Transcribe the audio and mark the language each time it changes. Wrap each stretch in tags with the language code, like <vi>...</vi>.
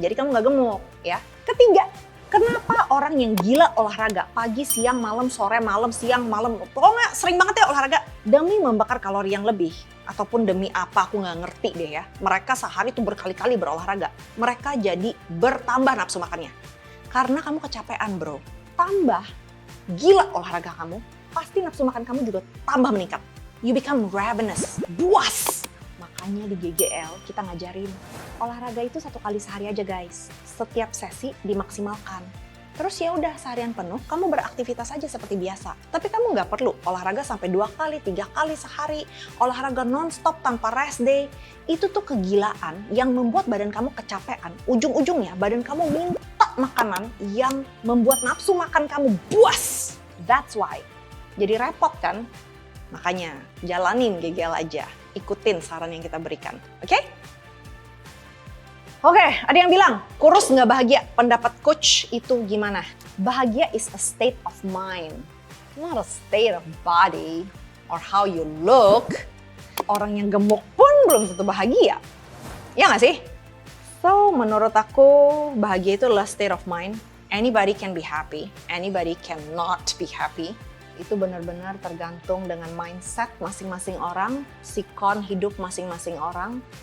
<id>Jadi kamu nggak gemuk ya. Ketiga, kenapa orang yang gila olahraga pagi, siang, malam, sore, malam, siang, malam, pokoknya sering banget ya olahraga demi membakar kalori yang lebih ataupun demi apa aku nggak ngerti deh ya. Mereka sehari tuh berkali-kali berolahraga. Mereka jadi bertambah nafsu makannya. Karena kamu kecapean bro. Tambah gila olahraga kamu, pasti nafsu makan kamu juga tambah meningkat.</id> <en>You become ravenous,</en> <id>buas. Makanya di GGL kita ngajarin olahraga itu 1 kali sehari aja guys. Setiap sesi dimaksimalkan. Terus ya udah seharian penuh kamu beraktivitas aja seperti biasa. Tapi kamu nggak perlu olahraga sampai 2 kali, 3 kali sehari. Olahraga non-stop tanpa rest day. Itu tuh kegilaan yang membuat badan kamu kecapean. Ujung-ujungnya badan kamu minta makanan yang membuat nafsu makan kamu buas.</id> <en>That's why.</en> <id>Jadi repot kan? Makanya jalanin GGL aja. Ikutin saran yang kita berikan. Oke? Oke, ada yang bilang, kurus nggak bahagia. Pendapat coach itu gimana?</id> <en>Bahagia is a state of mind, not a state of body or how you look.</en> <id>Orang yang gemuk pun belum tentu bahagia. Ya nggak sih?</id> <en>So,</en> <id>menurut aku, bahagia itu adalah</id> <en>state of mind. Anybody can be happy, anybody cannot be happy.</en> <id>Itu benar-benar tergantung dengan mindset masing-masing orang, sikon hidup masing-masing orang.</id>